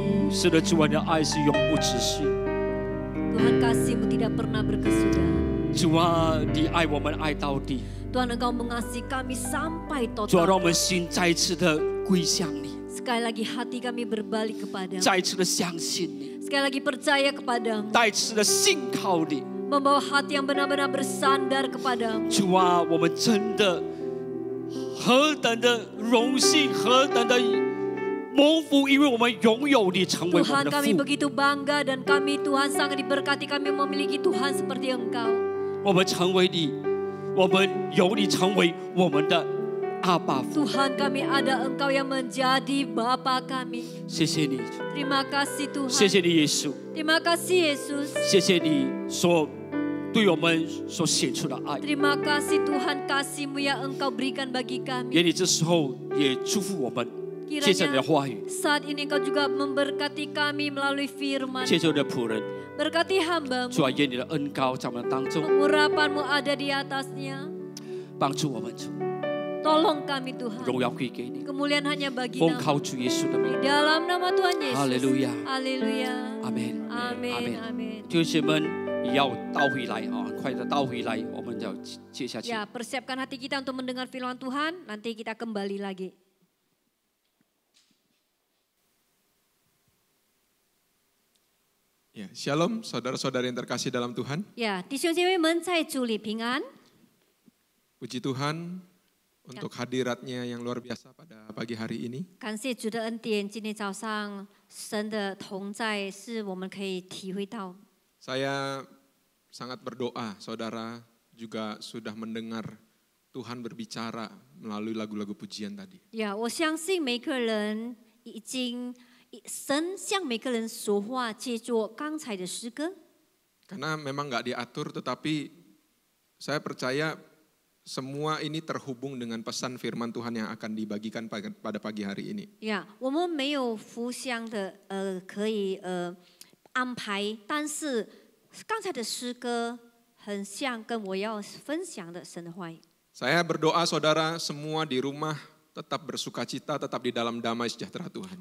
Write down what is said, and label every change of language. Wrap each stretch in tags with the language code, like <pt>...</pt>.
<zh>是的，主啊，你的爱是永不止息。</zh> <id>Tuhan kasih-Mu tidak pernah berkesudahan.</id> <zh>主啊，你爱我们爱到底。</zh> <id>Tuhan Engkau mengasihi kami sampai</id> <zh>主啊，让我</zh> <id>total.</id> <zh>们心再一次的归向你，</zh> <id>Sekali lagi hati kami berbalik kepada-Mu.</id> <zh>再一次的相信你，</zh> <id>Sekali lagi percaya kepada-Mu.</id> <zh>再一次的信靠你。</zh> <id>Membawa hati yang benar-benar bersandar kepada-Mu.</id> <zh>主啊，我们真的何等的荣幸，何等的蒙福，因为我们拥有你成为我</zh> <id>Tuhan</id> <zh>们的</zh> <id>kami</id> <zh>父。</zh> <id>begitu bangga dan kami Tuhan sangat diberkati kami memiliki Tuhan seperti Engkau.</id> <zh>我们成为你，我们有你成为我们的阿爸父。</zh> <id>Tuhan kami ada Engkau yang menjadi Bapa kami.</id> <zh>谢谢你，</zh> <id>Terima kasih</id> <zh>谢</zh> <id>Tuhan.</id> <zh>谢你耶稣，</zh> <id>Terima kasih Yesus.</id> <zh>谢谢你所对我们所显出的爱。</zh> <id>Terima kasih Tuhan kasih-Mu yang Engkau berikan bagi kami.</id> <zh>愿你这时候也祝福我们，借着你的话语，</zh> <id>Saat ini Engkau juga memberkati kami melalui firman.</id> <zh>借着你的仆人。</zh> <id>Berkati hamba-Mu.</id> <zh>主啊，愿你的恩膏在我们当中，</zh> <id>Pengurapan-Mu ada di atasnya.</id> <zh>帮助我们主，</zh> <id>Tolong kami Tuhan.</id> <zh>荣耀归给你。</zh> <id>Kemuliaan hanya bagi</id> <zh>奉</zh> <id>nama.</id> <zh>靠主耶稣的名，</zh> <id>Di dalam nama Tuhan Yesus.</id> <zh>哈利路亚，</zh> <id>Haleluya.</id> <zh>阿门，阿</zh> <id>Amin,</id> <zh>门。</zh> <id>amin.</id> <zh>弟兄们也要倒回来啊，很快的倒回来，我们要接下去。</zh> <id>Ya, persiapkan hati kita untuk mendengar firman Tuhan. Nanti kita kembali lagi. Ya, Shalom saudara-saudara yang terkasih dalam Tuhan.</id> <zh>Ya, 弟兄姐妹们在主里平安。</zh> <id>Puji Tuhan untuk hadiratnya yang luar biasa pada pagi hari ini.</id> <zh>感谢主的恩典，今天早上神的同在是我们可以体会到。</zh> <id>Saya sangat berdoa saudara juga sudah mendengar Tuhan berbicara melalui lagu-lagu pujian tadi.</id> <zh>呀，我相信每个人已经神向每个人说话，借助刚才的诗歌。</zh> <id>Karena memang nggak diatur tetapi saya percaya semua ini terhubung dengan pesan firman Tuhan yang akan dibagikan pada pagi hari ini.</id> <zh>呀，我们没有互相的可以安排，但是刚才的诗歌很像跟我要分享的神的话语。</zh> <id>Saya berdoa saudara semua di rumah tetap bersuka cita, tetap di dalam damai sejahtera Tuhan.</id>